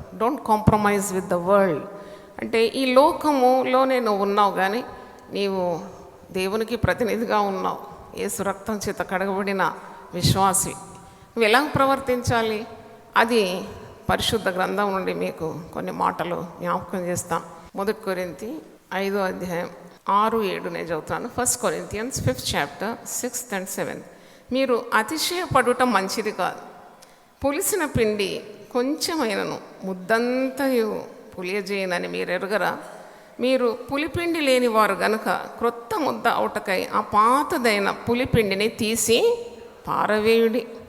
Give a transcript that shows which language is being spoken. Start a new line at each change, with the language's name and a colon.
English: Don't compromise with the world.
Telugu: అంటే ఈ లోకములోనే నువ్వు ఉన్నావు, కానీ నీవు దేవునికి ప్రతినిధిగా ఉన్నావు. యేసు రక్తం చేత కడగబడిన విశ్వాసి. నువ్వు ఎలా ప్రవర్తించాలి అది పరిశుద్ధ గ్రంథం నుండి మీకు కొన్ని మాటలు జ్ఞాపకం చేస్తాను. 1 కొరింథీ 5వ అధ్యాయం 6-7 నేను చదువుతాను.
English: 1 Corinthians 5th chapter 6th and 7th.
Telugu: మీరు అతిశయపడుట మంచిది కాదు. పులిసిన పిండి కొంచెమైనను ముద్దంతయు పులియజేయనని మీరు ఎరుగరా? మీరు పులిపిండి లేని వారు గనుక క్రొత్త ముద్ద అవుటకై ఆ పాతదైన పులిపిండిని తీసి పారవేయుడి.